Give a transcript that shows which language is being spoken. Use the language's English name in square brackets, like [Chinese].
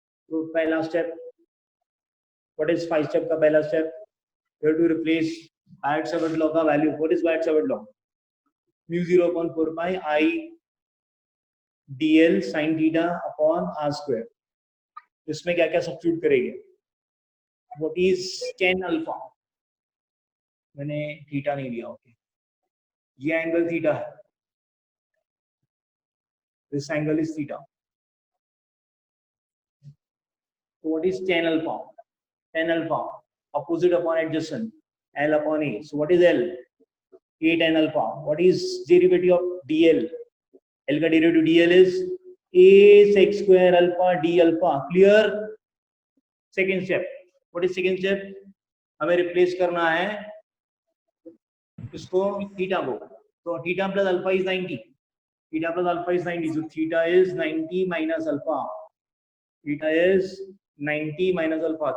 [Hindi] तो पहला step, what is 5 step का पहला step, [English] you have to replace [Hindi] बायट-सावर्त law का value. What is बायट-सावर्त law, μ0/4 pi i dl sin theta upon r square. इसमें क्या क्या सब्स्टिट्यूट करेंगे, व्हाट इज tan अल्फा, मैंने थीटा नहीं लिया, ओके, ये एंगल थीटा है, [English] This angle is theta, so what is tan alpha, tan alpha opposite upon adjacent, l upon a, so what is l, a tan alpha, what is derivative of dl, l का derivative dl is a sec square alpha d alpha, clear। second step, what is second step, [Hindi] हमें replace करना है इसको theta को, तो theta plus alpha is 90, theta plus alpha is 90, so theta is 90 minus alpha, theta is 90 minus alpha.